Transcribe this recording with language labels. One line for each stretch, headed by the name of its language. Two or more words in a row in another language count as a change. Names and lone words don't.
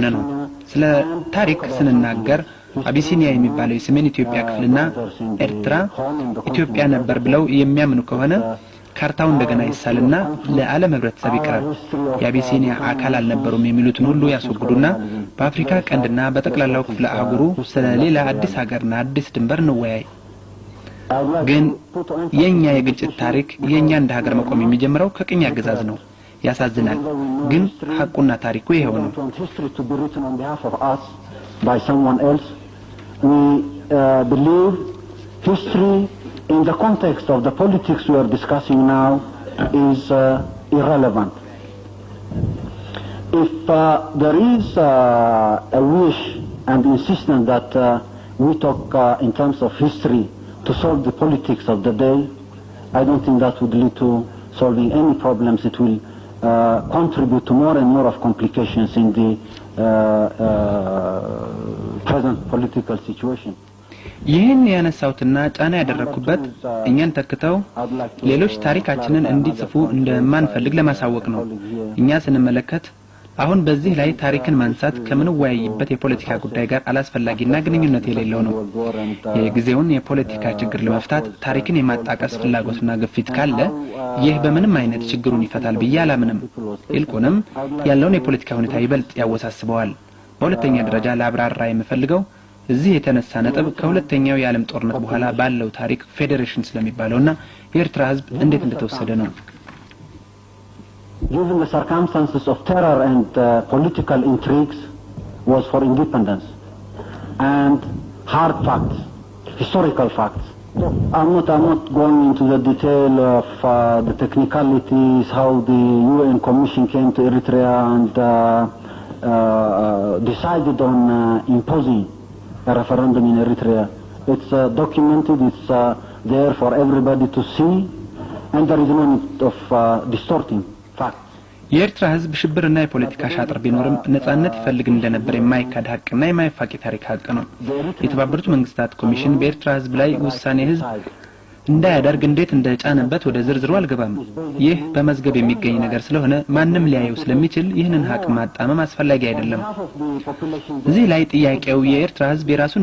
Amharic: ነው። ስለ ታሪክ ስንናገር አቢሲኒያ የሚባለው የሰሜን ኢትዮጵያ ክፍልና ኤርትራ ኢትዮጵያ ነበር ብለው የሚያምኑ ከሆነ ካርታው እንደገና ይሳልና ለዓለም ህብረተሰብ ይቀርብ። የአቢሲኒያ አካል አልነበሩም የሚሉትን ሁሉ ያስወግዱና በአፍሪካ ቀንድና በጠቅላላው ክፍለ አህጉሩ ስለ ሌላ አዲስ ሀገርና አዲስ ድንበር እንወያይ። ግን የኛ የግጭት ታሪክ የኛ እንደ ሀገር መቆም የሚጀምረው ከቅኝ አገዛዝ ነው። ያሳዝናል፣ ግን ሐቁና ታሪኩ ይሄው ነው።
English: By someone else, we believe history in the context of the politics we are discussing now is irrelevant. If there is a wish and insistence that we talk in terms of history to solve the politics of the day, I don't think that would lead to solving any problems. It will contribute to more and more of complications in the present political situation.
Amharic: ይህን ያነሳውትና ጫና ያደረኩበት እኛን ተከተው ሌሎች ታሪካችንን እንዲጽፉ እንደማንፈልግ ለማሳወቅ ነው። እኛ ስንመለከት አሁን በዚህ ላይ ታሪክን ማንሳት ከምን ወያይበት የፖለቲካ ጉዳይ ጋር አላስፈላጊና ግንኙነት የሌለው ነው። የጊዜውን የፖለቲካ ችግር ለመፍታት ታሪክን የማጣቀስ ፍላጎትና ግፊት ካለ ይህ በምንም አይነት ችግሩን ይፈታል ብዬ አላምንም። ይልቁንም ያለውን የፖለቲካ ሁኔታ ይበልጥ ያወሳስበዋል። በሁለተኛ ደረጃ ለአብራራ የምፈልገው እዚህ የተነሳ ነጥብ ከሁለተኛው የዓለም ጦርነት በኋላ ባለው ታሪክ ፌዴሬሽን ስለሚባለውና የኤርትራ ህዝብ እንዴት እንደተወሰደ ነው።
English: Given the circumstances of terror and political intrigues was for independence and hard facts, historical facts. I'm not going into the detail of the technicalities, how the UN Commission came to Eritrea and decided on imposing a referendum in Eritrea. It's documented, it's there for everybody to see, and there is no need of distorting facts.
Amharic: የኤርትራ ህዝብ ሽብርና የፖለቲካ ሻጥር ቢኖርም ነጻነት ይፈልግ እንደነበር የማይካድ ሀቅና የማይፋቂ ታሪክ ሀቅ ነው። የተባበሩት መንግስታት ኮሚሽን በኤርትራ ህዝብ ላይ ውሳኔ ህዝብ እንዳያደርግ እንዴት እንደጫነበት ወደ ዝርዝሩ አልገባም። ይህ በመዝገብ የሚገኝ ነገር ስለሆነ ማንም ሊያየው ስለሚችል ይህንን ሀቅ ማጣመም አስፈላጊ አይደለም። እዚህ ላይ ጥያቄው የኤርትራ ህዝብ የራሱን